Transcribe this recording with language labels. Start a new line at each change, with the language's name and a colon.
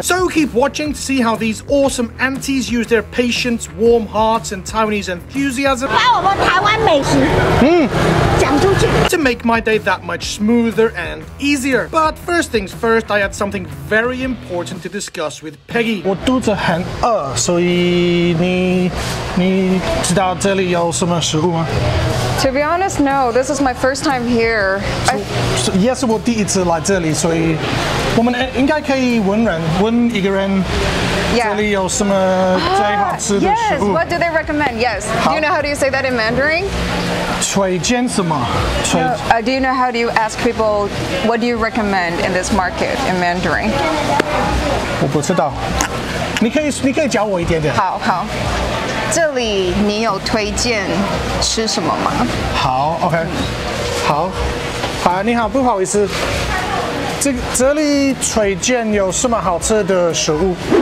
English: So keep watching to see how these awesome aunties use their patience, warm hearts, and Taiwanese enthusiasm
Chinese: 把我们台湾美食讲出去
English: to make my day that much smoother and easier. But first things first, I had something very important to discuss with Peggy.
Chinese: 我肚子很饿，所以你知道这里有什么食物吗？
English: To be honest, no. This is my first time here.
Chinese: 也是我第一次来这里，所以我们应该可以问一个人。
English: Yeah.
Chinese: 这里有什么最好吃的食
English: Yes.
Chinese: 物
English: What do they recommend? Yes. Do you know how do you say that in Mandarin?
Chinese: 推荐什么？
English: Do you know how do you ask people what do you recommend in this market in Mandarin?
Chinese: 我不知道，你可以教我一点点。好，这里你有推荐吃什么吗？好 ，
English: OK，
Chinese: 好，你好，不好意思，这里推荐有什么好吃的食物？